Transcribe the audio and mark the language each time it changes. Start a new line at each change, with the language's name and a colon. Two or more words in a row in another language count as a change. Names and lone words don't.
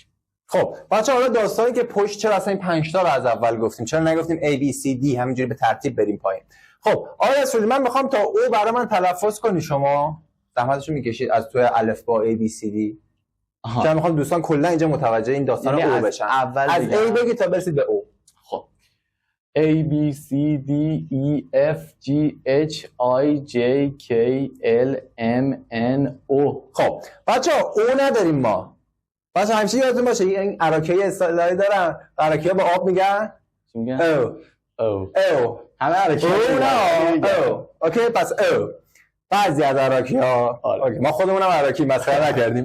Persian: خب بچه حالا داستانی که پشت چرا اصلا این 5 تا رو از اول گفتیم، چرا نگفتیم
English: A B C D
Persian: همینجوری به ترتیب بریم پایین؟ خب آقای رسولی من میخوام تا او برای من تلفظ کنی، شما زحمتشو میکشید از توی الفبا
English: A B C D.
Persian: چون میخوام دوستان کلا اینجا متوجه این داستان او بشن. از A بگید تا برسید به او.
English: خب A B C D E F G H I J K L M N O.
Persian: خب بچه‌ها او نداریم ما. بچه همیشه یادتون باشه این عراقی اصطلاحی دارن، عراقی‌ها با آب میگن چی میگن؟ او. همه عراقی‌ها او. اوکی پس او. بعضی از عراقی‌ها ما خودمونم عراقی مسخره نکردیم.